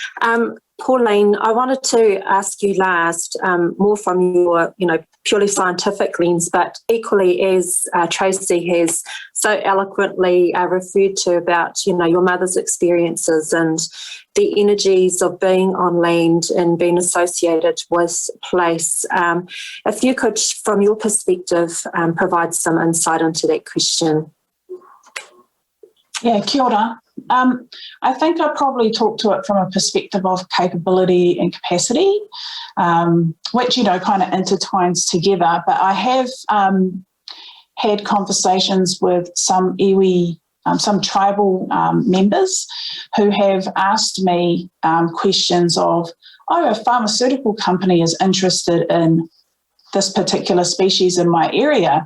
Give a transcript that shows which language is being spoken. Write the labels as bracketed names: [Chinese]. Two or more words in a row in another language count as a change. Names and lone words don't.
[English] Pauline, I wanted to ask you last, more from your, purely scientific lens, but equally, as Traci has so eloquently referred to about, your mother's experiences and the energies of being on land and being associated with place. If you could, from your perspective, provide some insight into that question. Yeah, [Māori] kia ora. [English] I think I probably talk to it from a perspective of capability and capacity, which, kind of intertwines together. But I have had conversations with some iwi, some tribal members who have asked me questions of, a pharmaceutical company is interested in this particular species in my area.